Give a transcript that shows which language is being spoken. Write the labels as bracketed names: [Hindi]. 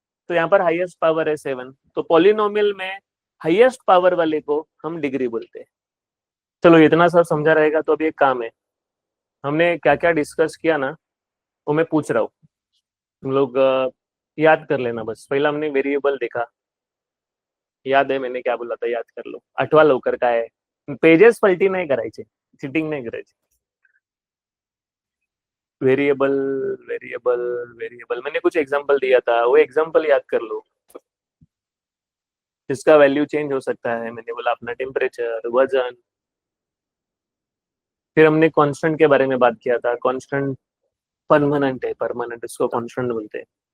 [Hindi] तो यहाँ पर हाईएस्ट पावर है 7, तो पॉलिनोमियल में हाईएस्ट पावर वाले को हम डिग्री बोलते हैं। चलो इतना सब समझा रहेगा। तो अभी एक काम है, हमने क्या क्या डिस्कस किया ना वो मैं पूछ रहा हूँ, तुम लोग याद कर लेना। बस पहला हमने वेरिएबल देखा, याद है मैंने क्या बोला था, याद कर लो। [Marathi] आठवा लवकर काय पेजेस पलटी नाही करायचे, चिटिंग नाही करायची। [Hindi] वेरिएबल वेरिएबल वेरिएबल मैंने कुछ एग्जांपल दिया था, वो एग्जांपल याद कर लो। जिसका वैल्यू चेंज हो सकता है, मैंने बोला अपना टेम्परेचर, वजन। फिर हमने कांस्टेंट के बारे में बात किया था, कांस्टेंट परमानेंट है, परमानेंट इसको कांस्टेंट बोलते हैं।